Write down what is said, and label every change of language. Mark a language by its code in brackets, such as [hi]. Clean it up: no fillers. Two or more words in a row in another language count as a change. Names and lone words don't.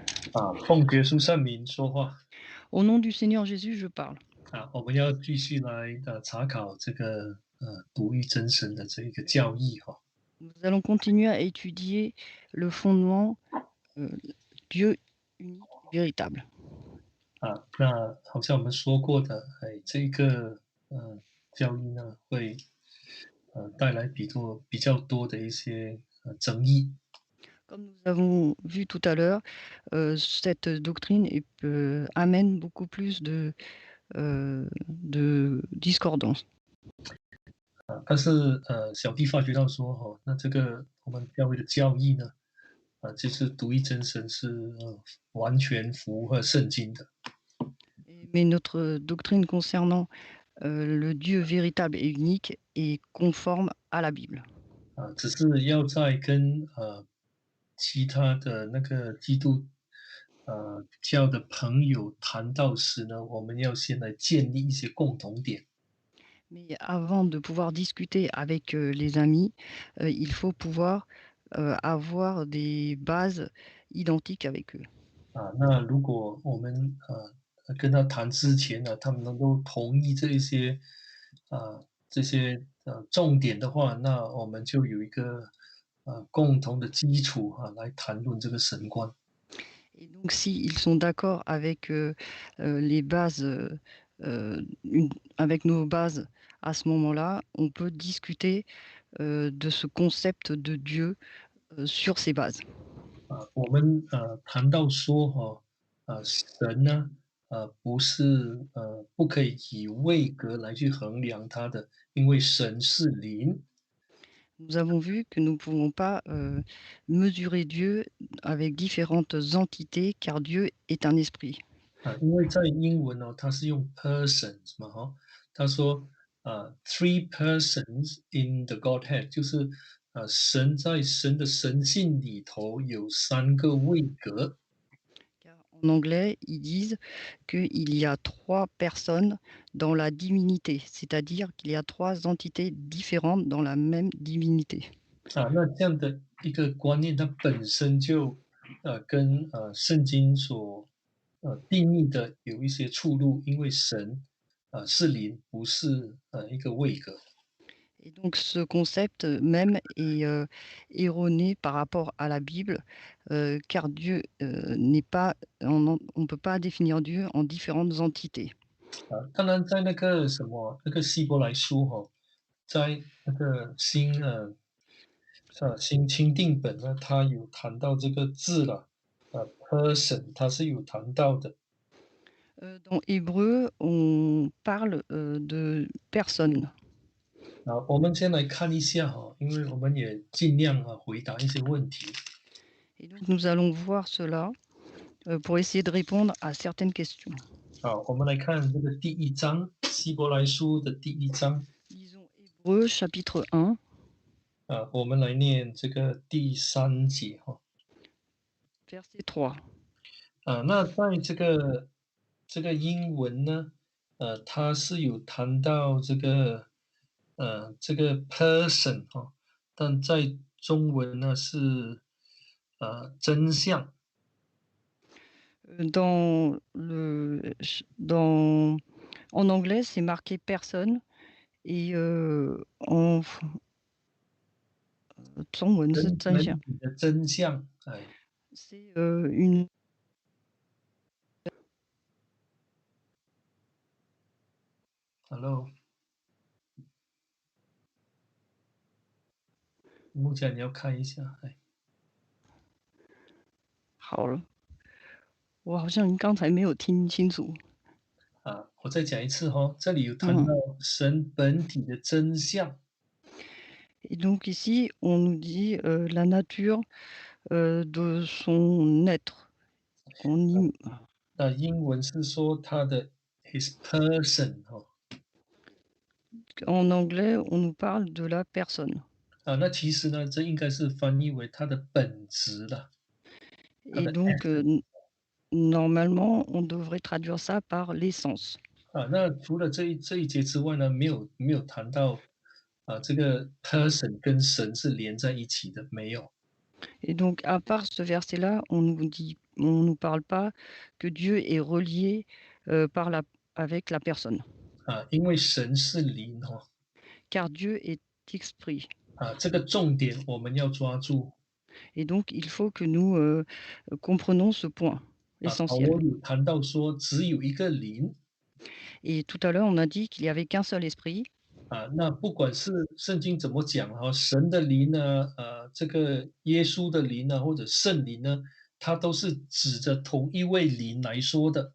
[zh] 奉耶稣圣名说话。 [fr] Au nom du Seigneur Jésus, je parle. [zh] 我们要继续来查考这个独一真神的这一个教义哈。 [fr] Nous allons continuer à étudier le fondement, heu, Dieu unique et véritable. [zh] 那好像我们说过的，这个教义呢会带来比较多的一些争议。 [fr] Comme nous avons vu tout à l'heure, cette doctrine amène beaucoup plus de discordance. [zh] 但是小弟发觉到说那这个我们教会的教义呢，就是独一真神是完全符合圣经的。 [fr] Mais notre doctrine concernant, le Dieu véritable et unique est conforme à la Bible. [zh] 只是要在跟其他的那个基督教的朋友谈到时呢，我们要先来建立一些共同点。 [fr] Mais avant de pouvoir discuter avec, les amis, il faut pouvoir, avoir des bases identiques avec eux. [zh] 那如果我们跟他谈之前呢，他们能够同意这些重点的话，那我们就有一个共同的基础来谈论这个神观。 [fr] Et donc s'ils sont d'accord avec, les bases, une avec nos bases à ce moment-là, on peut discuter, de ce concept de Dieu, sur ces bases. [zh] 我们谈到说神呢，不可以以位格来去衡量他的，因为神是灵。 [fr] Nous avons vu que nous ne pouvons pas, mesurer Dieu avec différentes entités car Dieu est un esprit. [zh] 因为在英文它是用 persons 嘛他说 [en] three persons in the Godhead， [zh] 就是神在神的神性里头有三个位格。 [fr] Car en anglais, ils disent qu'il y a 3 personnes dans la divinité, c'est-à-dire qu'il y a 3 entités différentes dans la même divinité. [zh] 那这样的一个观念，它本身就跟圣经所定义的有一些出入，因为神是灵，不是一个位格。 [fr] Et donc ce concept même est, erroné par rapport à la Bible, car Dieu, n'est pas on ne peut pas définir Dieu en différentes entités. [zh] 当然在那个什么那个希伯来书在那个新钦定本呢，它有谈到这个字了，person，它是有谈到的。 [fr] Dans Hébreu, on parle, de personne. [zh] 我们先来看一下因为我们也尽量回答一些问题。 [fr] Et donc nous allons voir cela, pour essayer de répondre à certaines questions. [zh] 好，我们来看这个第一章，希伯来书的第一章。 [fr] Lisons Hébreux chapitre 1, [zh] 我们来念这个第三节 [fr] verset 3. [zh] 那在这个英文呢，它是有谈到这个 person 但在中文呢是真相。 [fr] Dans en anglais, c'est marqué personne et en f [zh] 中文是真相。人体的真相， [fr] C'est, une [zh] Hello，目前你要看一下，好了，我好像刚才没有听清楚。我再讲一次这里有谈到嗯，神本体的真相。 [fr] et donc ici, on nous dit, la nature, de son être. On im [zh] 那英文是说他的 [en] his person [fr] En anglais, on nous parle de la personne. [zh] 那其实呢，这应该是翻译为他的本质了，他 [fr] Et [zh] 的 [fr] donc, normalement, on devrait traduire ça par l'essence. [zh] 那除了这一节之外呢，没有谈到这个 person 跟神是连在一起的，没有。 [fr] Et donc à part ce verset-là, on nous parle pas que Dieu est relié, par la avec la personne, [zh] 因为神是灵哈。 [fr] car Dieu est esprit [zh] 这个重点我们要抓住。 [fr] et donc il faut que nous, comprenons ce point [zh] 保 [fr] essentiel [zh] 罗有谈到说只有一个灵。 [fr] et tout à l'heure, on a dit qu'il y avait qu'un seul esprit [zh] 那不管是圣经怎么讲哈，神的灵呢，这个耶稣的灵呢，或者圣灵呢，它都是指着同一位灵来说的。